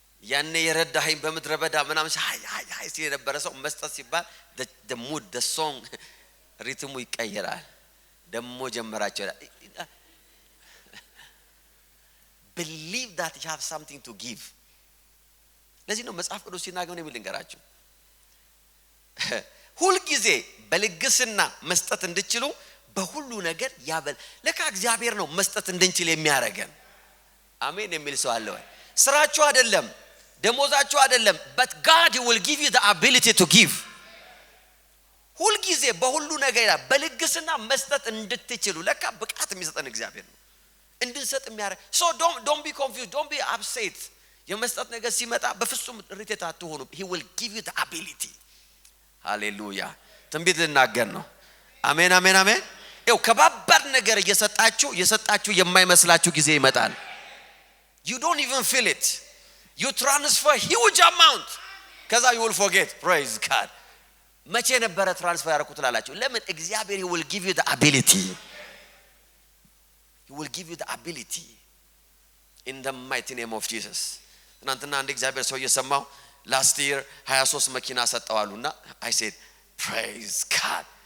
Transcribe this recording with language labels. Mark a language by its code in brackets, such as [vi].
[am] ያኔ የረዳኸኝ በመድረ በዳ ምናምን ሃይ ሲል የነበረ ሰው መስጠት ሲባል [en] the mood the song [am] ሪትሙ ይቀየራል ደሞ ጀመራቸው [en] believe that you have something to give [am] ለዚህ ነው መጽሐፍ ቅዱስ ሲናገር ነው የሚልንገራችሁ ሁሉ ጊዜ በልግስና መስጠት እንድትችሉ በሁሉ ነገር ያበል። ለካ እግዚአብሔር ነው መስጠት እንድንችል የሚያረገን። አሜን የሚል ሰው አለ ወይ? ስራችሁ አይደለም፣ ደሞዛችሁ አይደለም, [en] but God will give you the ability to give. [am] ሁሉ ጊዜ በሁሉ ነገር በልግስና መስጠት እንድትችሉ ለካ ብቃት የሚሰጠን እግዚአብሔር ነው እንድንሰጥ የሚያረግ። [en] so don't be confused, don't be upset. [am] የመስጠት ነገር ሲመጣ በፍጹም ሪቴት አትሆኑ. [en] he will give you the ability. [am] ሃሌሉያ። ትንቢት ልናገር ነው። አሜን አሜን አሜን። ይኸው ከባባድ ነገር እየሰጣችሁ የማይመስላችሁ ጊዜ ይመጣል። [en] you don't even feel it. you transfer huge amount, ከዛ you will forget. praise God. [am] መቼ ነበረ ትራንስፈር ያደረኩት ላላችሁ? ለምን? [en] እግዚአብሔር he will give you the ability. he will give you the ability in the mighty name of Jesus. [am] ትናንትና አንድ እግዚአብሔር ሰው እየሰማው [en] last year [am] 23 መኪና ሰጠዋሉና [en] I said praise God.